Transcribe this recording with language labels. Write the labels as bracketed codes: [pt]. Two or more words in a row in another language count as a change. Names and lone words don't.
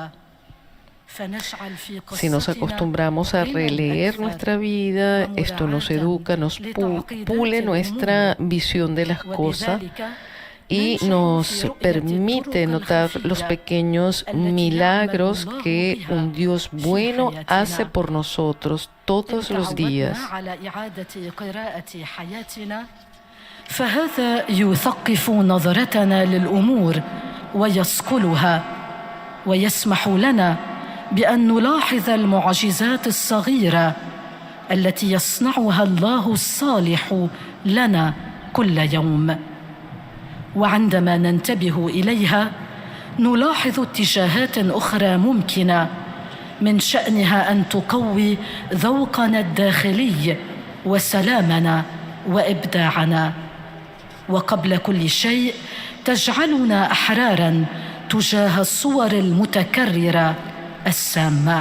[es] Si nos acostumbramos a releer nuestra vida, esto nos educa, nos pule nuestra visión de las cosas y nos permite notar los pequeños milagros que un Dios bueno hace por nosotros todos los días. [ar] فهذا يثقف نظرتنا للأمور ويصقلها ويسمح لنا بأن نلاحظ المعجزات الصغيرة التي يصنعها الله الصالح لنا كل يوم، وعندما ننتبه إليها نلاحظ اتجاهات أخرى ممكنة من شأنها أن تقوي ذوقنا الداخلي وسلامنا وإبداعنا، وقبل كل شيء تجعلنا أحراراً تجاه الصور المتكررة السامة.